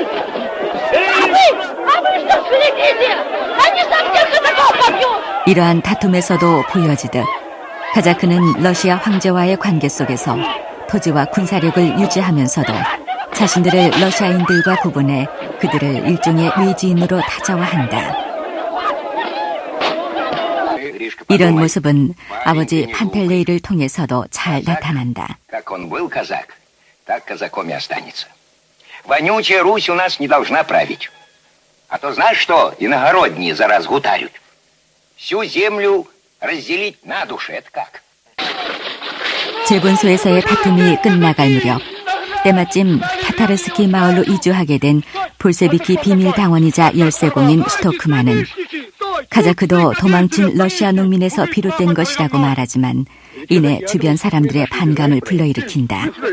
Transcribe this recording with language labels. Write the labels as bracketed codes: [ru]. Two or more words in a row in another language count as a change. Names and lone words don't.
[ko] 이러한 다툼에서도 보여지듯 카자크는 러시아 황제와의 관계 속에서 토지와 군사력을 유지하면서도 자신들을 러시아인들과 구분해 그들을 일종의 외지인으로 타자화한다. 이런 모습은 아버지 판텔레이를 통해서도 잘 나타난다. [ru] Вонючая Русь у нас не должна править. А то знаешь что, иногородние за раз гутарят. Всю землю разделить на душе, это как? [ko] 재분소에서의 다툼이 끝나갈 무렵 때마침 타타르스키 마을로 이주하게 된 볼셰비키 비밀 당원이자 열세공인 스토크만은 카자크도 도망친 러시아 농민에서 비롯된 것이라고 말하지만 이내 주변 사람들의 반감을 불러일으킨다.